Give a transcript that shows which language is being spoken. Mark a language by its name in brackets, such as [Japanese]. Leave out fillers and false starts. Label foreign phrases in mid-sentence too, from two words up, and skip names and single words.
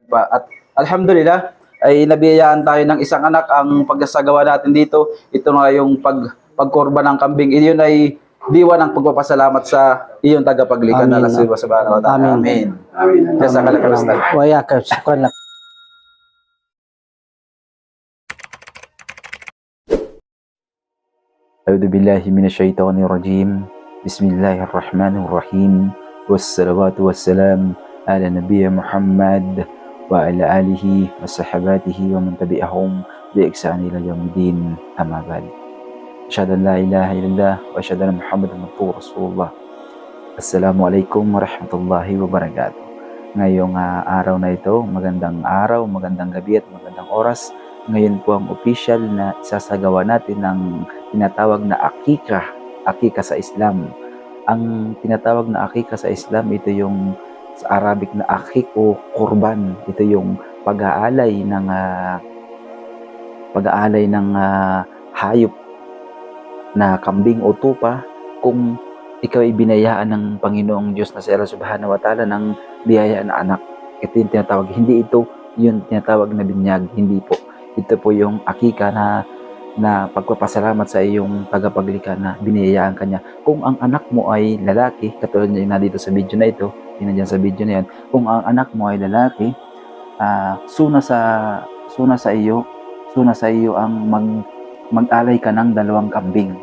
[Filipino] At alhamdulillah ay nabiyayaan tayo ng isang anak. Ang pagsasagawa natin dito, ito na yung pagkorba ng kambing. Iyon ay diwa ng pagpapasalamat sa iyong tagapaglikha na Allah [Arabic] سبحانه وتعالى. [Filipino] Amin. [Arabic] جزاك الله خيرا. وإياك، شكرا لك. أعوذ بالله من الشيطان الرجيم. بسم الله الرحمن الرحيم. والصلاة والسلام على نبي محمد وعلى آله وصحابته ومن تبعهم بإحسان إلى يوم الدين. أما بعد. أشهد أن لا إله إلا الله وأشهد أن محمدا رسول الله. السلام عليكم ورحمة الله وبركاته. [Filipino] Ngayong araw na ito, magandang araw, magandang gabi at magandang oras. Ngayon po ang official na isasagawa natin ng tinatawag na akika sa Islam. Ang tinatawag na akika sa Islam, ito yung sa Arabic na akik o kurban. Ito yung pag-aalay ng hayop na kambing o tupa kung ikaw ay binayaan ng Panginoong Diyos na si Allah [Arabic] سبحانه وتعالى [Filipino] ng biyaya na anak. Ito yung tinatawag, hindi ito yung tinatawag na binyag, hindi po. Ito po yung akika na pagpapasalamat sa iyong tagapaglikha na biniyayaan kanya. Kung ang anak mo ay lalaki, katulad niya na dito sa video na ito, yun na dyan sa video na yan, kung ang anak mo ay lalaki, suna sa iyo ang mag-alay ka ng 2 kambing.